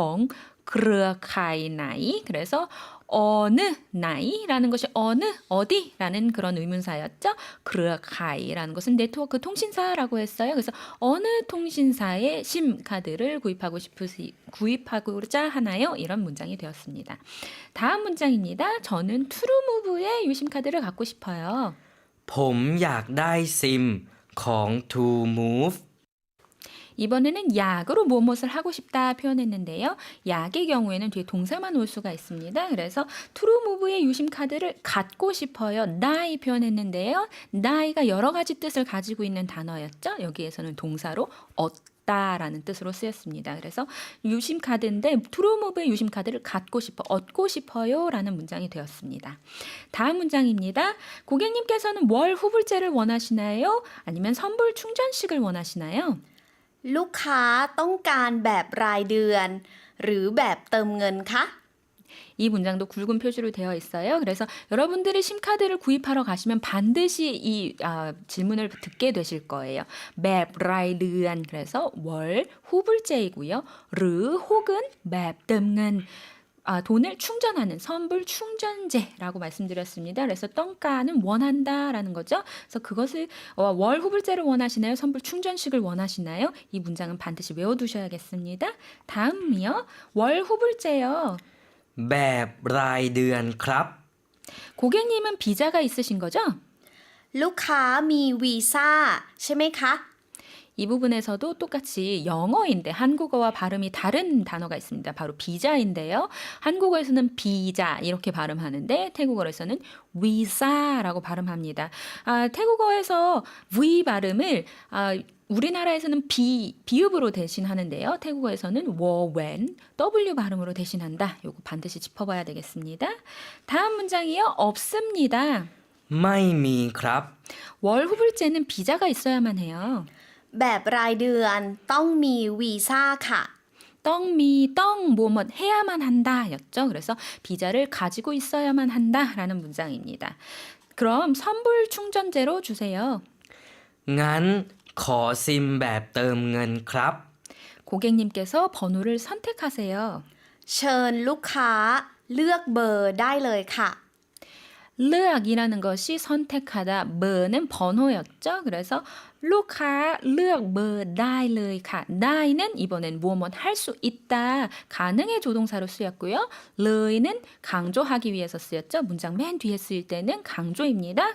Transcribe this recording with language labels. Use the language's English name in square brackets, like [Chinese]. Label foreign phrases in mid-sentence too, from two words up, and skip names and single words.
[Korean] 크르카이나이 그래서 어느 나이라는 것이 어디라는 그런 의문사였죠. 크르카이라는 것은 네트워크 통신사라고 했어요. 그래서 어느 통신사의 심 카드를 구입하고자 하나요? 이런 문장이 되었습니다. 다음 문장입니다. 저는 트루무브의 유심 카드를 갖고 싶어요. [Thai] ผมอยากได้ซิมของ To Move. [Korean] 이번에는 약으로 무엇을 하고 싶다 표현했는데요. 약의 경우에는 뒤에 동사만 올 수가 있습니다. 그래서 트루무브의 유심 카드를 갖고 싶어요. die 표현했는데요. die가 여러 가지 뜻을 가지고 있는 단어였죠. 여기에서는 동사로 얻다라는 뜻으로 쓰였습니다. 그래서 유심 카드인데 트루무브의 유심 카드를 갖고 싶어, 얻고 싶어요라는 문장이 되었습니다. 다음 문장입니다. 고객님께서는 월 후불제를 원하시나요? 아니면 선불 충전식을 원하시나요? [Thai] ลูกค้าต้องการแบบรายเดือน หรือแบบเติมเงินคะ [Korean] 이 문장도 굵은 표시로 되어 있어요. 그래서 여러분들이 심카드를 구입하러 가시면 반드시 이 질문을 듣게 되실 거예요. [Thai] แบบรายเดือน [Korean] 그래서 월 후불제이고요. หรือ 혹은 [Thai] แบบเติมเงิน [Korean] 돈을 충전하는 선불 충전제라고 말씀드렸습니다. 그래서 떵까는 원한다라는 거죠. 그래서 그것을 월 후불제를 원하시나요? 선불 충전식을 원하시나요? 이 문장은 반드시 외워두셔야겠습니다. 다음이요. 월 후불제요. [Thai] แบบรายเดือนครับ [Korean] 고객님은 비자가 있으신 거죠? [Thai] ลูกค้ามีวีซ่าใช่ไหมคะ [Korean] 이 부분에서도 똑같이 영어인데 한국어와 발음이 다른 단어가 있습니다. 바로 비자인데요. 한국어에서는 비자 이렇게 발음하는데 태국어에서는 위사라고 발음합니다. 태국어에서 V 발음을 우리나라에서는 비읍으로 대신하는데요. 태국어에서는 워웬 W 발음으로 대신한다. 요거 반드시 짚어봐야 되겠습니다. 다음 문장이요. 없습니다. [Thai] ไม่มีครับ [Korean] 월 후불제는 비자가 있어야만 해요. [Thai] แบบรายเดือนต้องมีวีซ่าค่ะ [Korean] 뭐뭐 해야만 한다였죠. 그래서 비자를 가지고 있어야만 한다라는 문장입니다. 그럼 선불 충전제로 주세요. [Thai] งั้นขอซิมแบบเติมเงินครับ [Korean] 고객님께서 번호를 선택하세요. [Thai] เชิญลูกค้าเลือกเบอร์ได้เลยค่ะ [Korean] 르악이라는 것이 선택하다, 버는 번호였죠. 그래서 루카 르악 버 다이르카 다이는 이번엔 무엇 할 수 있다, 가능의 조동사로 쓰였고요. 르이는 강조하기 위해서 쓰였죠. 문장 맨 뒤에 쓰일 때는 강조입니다.